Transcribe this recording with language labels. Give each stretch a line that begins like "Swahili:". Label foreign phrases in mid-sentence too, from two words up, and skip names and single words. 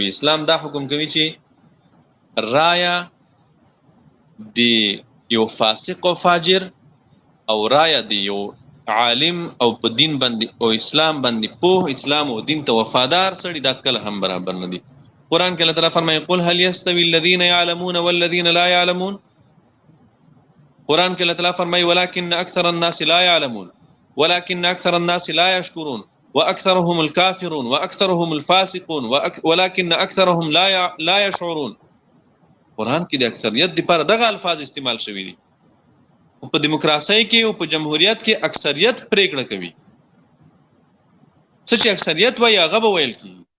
Pashto: اسلام دا حکم کوي چې رايه د یو فاسق او فاجر او رايه د یو عالم او په دین باندې او اسلام باندې په اسلام او دین ته وفادار سړي دا کله هم برابر نه دي. قرآن کې الله تعالی فرمایي
Arabic: قل هل يستوي الذين يعلمون والذين لا يعلمون.
Pashto: قرآن کې الله تعالی فرمایي
Arabic: ولكن اكثر الناس لا يعلمون ولكن اكثر الناس لا يشكرون واكثرهم الكافرون واكثرهم الفاسقون ولكن اكثرهم لا يشعرون.
Pashto: قرآن کې د اکثریت لپاره دغه الفاظ استعمال شوي دي. په دیموکراسۍ کې او په جمهوریت کې اکثریت پریکړه کوي. څه چې اکثریت وایي هغه به ویل کېږي.